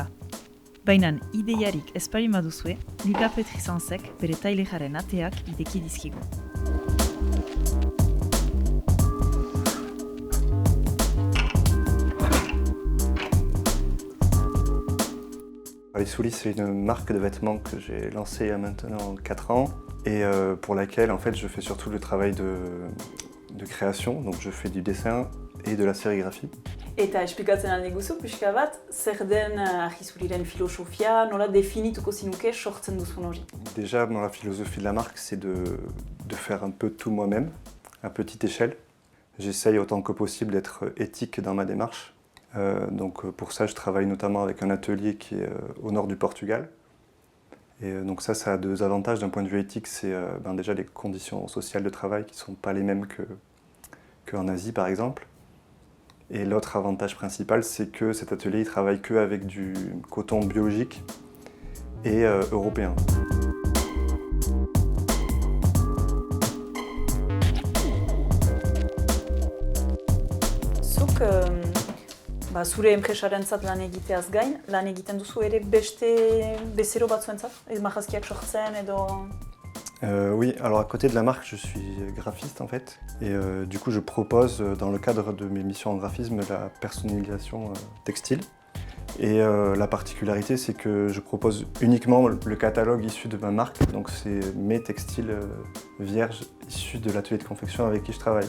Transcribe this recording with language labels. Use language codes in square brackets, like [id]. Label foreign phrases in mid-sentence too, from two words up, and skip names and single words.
[eu] Baina ideiarik ez baldin baduzue, Lucas Petrisansek bere taileraren ateak ideki dizkigu. [fr] Soulis, c'est une marque de vêtements que j'ai lancée il y a maintenant 4 ans et pour laquelle en fait, je fais surtout le travail de création, donc je fais du dessin et de la sérigraphie. [eu] Eta esplikatzen alde guzu, pixka bat, zer den argizuriren filosofia, nola definituko zinuke sortzen duzun hori? [fr] Déjà, dans la philosophie de la marque, c'est de faire un peu tout moi-même, à petite échelle. J'essaye autant que possible d'être éthique dans ma démarche. Donc pour ça, je travaille notamment avec un atelier qui est au nord du Portugal. Et donc ça a deux avantages d'un point de vue éthique. C'est déjà les conditions sociales de travail qui ne sont pas les mêmes qu'en Asie, par exemple. Et l'autre avantage principal, c'est que cet atelier il travaille qu'avec du coton biologique et européen. [eu] Zure enpresarentzat lan egiteaz gain, lan egiten duzu ere beste bezero batzuentzat? Marrazkiak sortzen edo... [fr] Oui, alors à côté de la marque, je suis graphiste en fait. Et du coup, je propose dans le cadre de mes missions en graphisme la personnalisation textile. Et la particularité, c'est que je propose uniquement le catalogue issu de ma marque. Donc c'est mes textiles vierges issus de l'atelier de confection avec qui je travaille.